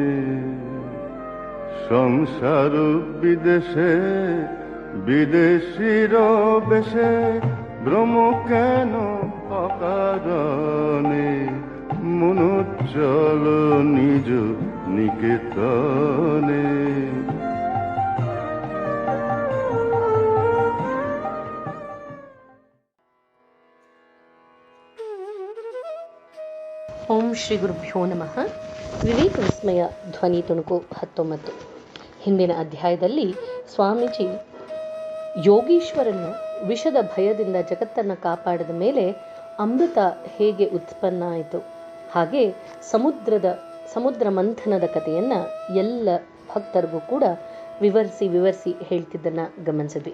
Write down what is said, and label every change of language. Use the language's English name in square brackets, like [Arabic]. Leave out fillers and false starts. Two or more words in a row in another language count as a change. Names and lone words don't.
[Bangla] সংসার বিদেশে বিদেশির বেশে ভ্রম কেন অকারণে। মন চলো নিজ নিকেতনে। [Kannada] ಓಂ ಶ್ರೀ ಗುರುಭ್ಯೋ ನಮಃ. ವಿವೇಕ ವಿಸ್ಮಯ ಧ್ವನಿ ತುಣುಕು 19. ಹಿಂದಿನ ಅಧ್ಯಾಯದಲ್ಲಿ ಸ್ವಾಮೀಜಿ ಯೋಗೀಶ್ವರನು ವಿಷದ ಭಯದಿಂದ ಜಗತ್ತನ್ನು ಕಾಪಾಡಿದ ಮೇಲೆ ಅಮೃತ ಹೇಗೆ ಉತ್ಪನ್ನ ಆಯಿತು, ಹಾಗೆ ಸಮುದ್ರ ಮಂಥನದ ಕಥೆಯನ್ನು ಎಲ್ಲ ಭಕ್ತರಿಗೂ ಕೂಡ ವಿವರಿಸಿ ಹೇಳ್ತಿದ್ದನ್ನು ಗಮನಿಸಿದ್ವಿ.